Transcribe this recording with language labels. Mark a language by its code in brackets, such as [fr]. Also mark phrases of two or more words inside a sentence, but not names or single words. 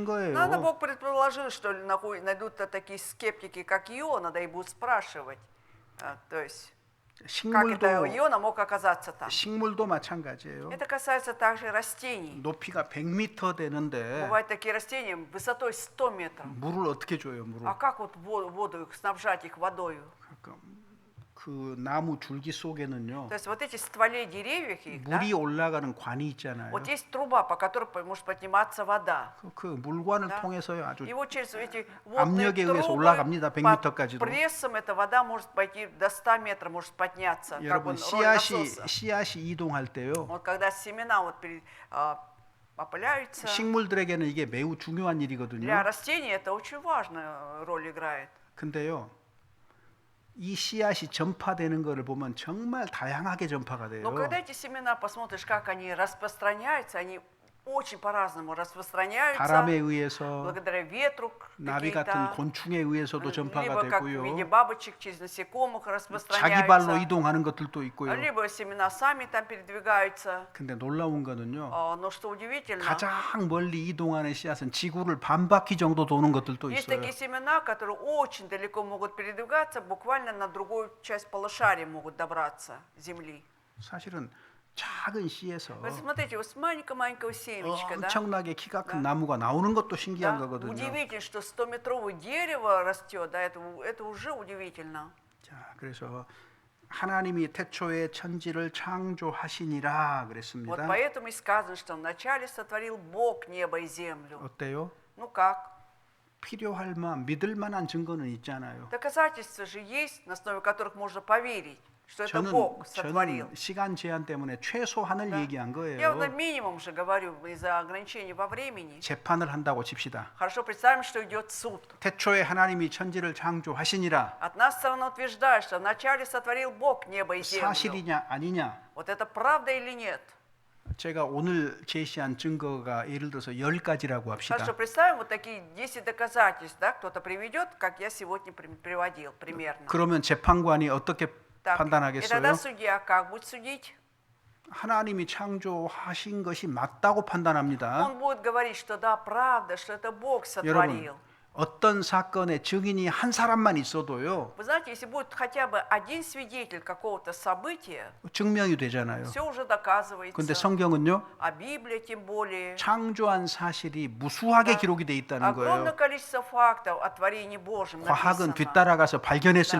[ru] Наверное, [ko] 거예요. [ru] Бог предположил, что найдут такие скептики, как Иона, да и будут спрашивать. То есть, как это Иона мог оказаться там? [ko] 식물도 마찬가지예요. [ru] Это касается также растений. [ko] 높이가 100m 되는데 [ru] Бывают такие растения высотой 100 метров. [ko] 물을 어떻게 줘요? 물을. [ru] А как вот воду их, снабжать их водой? [ko] 그 나무 줄기 속에는요. [ru] То есть вот эти стволе деревьев, их, да, [ko] 물이 올라가는 관이 있잖아요. [ru] вот есть труба, по которой может подниматься вода. [ko] 그 물관을 [ru] Да. [ko] 통해서요 아주 [ru] И вот через эти водные [ko] 압력에 의해서 [ru] трубы [ko] 올라갑니다. 100m [ru] под [ko] 까지도. [ru] прессом эта вода может пойти до 100 метров, может подняться. Как бы [ko] 여러분 [ru] роль насоса. [ko] 씨앗이 이동할 때요. [ru] Вот когда семена вот опыляются, [ko] 식물들에게는 이게 매우 중요한 [ru] для [ko] 일이거든요. [ru] растений это очень важную роль играет. [ko] 근데요. 이 씨앗이 전파되는 것을 보면 정말 다양하게 전파가 돼요. [ru] Но когда эти семена посмотришь, как они распространяются, они очень по-разному распространяются. [ko] 바람에 의해서 [ru] благодаря ветру [ko] 나비 같은 [ru] какие-то, [ko] 곤충에 의해서도 전파가 [ru] либо как в [ko] 되고요. [ru] виде бабочек через насекомых [ko] 자기 발로 [ru] распространяются, [ko] 이동하는 것들도 있고요. [ru] либо семена сами там передвигаются. [ko] 근데 놀라운 거는요. [ru] Но что удивительно, [ko] 가장 멀리 이동하는 씨앗은 지구를 반 바퀴 정도 도는 것들도 [ru] есть [ko] 있어요. [ru] такие семена, которые очень далеко могут передвигаться, буквально на другую часть полушария могут добраться Земли. [ko] 사실은 작은 씨에서 [ru] Вы смотрите, вот с маленького семечка, да? [ko] 엄청나게 키가 큰 [ru] Да. [ko] 나무가 나오는 것도 신기한 [ru] Да? [ko] 거거든요. [ru] Удивительно, что 100-метровое дерево растет, да, это уже удивительно. [ko] 자, 그래서 하나님이 태초에 천지를 창조하시니라 [ru] Вот [ko] 그랬습니다. [ru] поэтому и сказано, что вначале сотворил Бог небо и землю. [ko] 어때요? [ru] Ну как? [ko] 필요할 만 믿을 만한 증거는 있잖아요. [ru] Доказательства же есть, на основе которых можно поверить, что это [ko] 저는 [ru] Бог сотворил. [ko] 시간 제한 때문에 최소한을 [ru] Да. [ko] 얘기한 [ru] Я вот на [ko] 거예요. [ru] минимум же говорю из-за ограничений во времени. [ko] 재판을 한다고 칩시다. [ru] Хорошо, представим, что идет суд. [ko] 태초에 하나님이 천지를 창조하시니라. [ru] Одна сторона утверждает, что вначале сотворил Бог небо и землю. [ko] 사실이냐 아니냐? [ru] Вот это правда или нет? [ko] 제가 오늘 제시한 증거가 예를 들어서 10가지라고 합시다. [ru] Хорошо, представим вот такие 10 доказательств, да, кто-то приведет, как я сегодня приводил примерно. [ko] 그러면 재판관이 어떻게 [ru] Так, и тогда [ko] 판단하겠어요? [ru] судья как будет судить? [ko] 하나님이 창조하신 것이 맞다고 판단합니다. [ru] Он будет говорить, что да, правда, что это Бог сотворил. [ko] 여러분, 어떤 사건의 증인이 한 사람만 있어도요, [ru] Вы знаете, если будет хотя бы один свидетель какого-то события, [ko] 증명이 되잖아요. [ru] все уже [ko] 근데 [ru] доказывается. [ko] 성경은요, [ru] А Библия тем более. [ko] 창조한 사실이 무수하게 [ru] Да. [ko] 기록이 돼 있다는 [ru] Огромное [ko] 거예요. [ru] количество фактов о творении Божьем [ko] 과학은 [ru] написано. [ko] 뒤따라가서 발견했을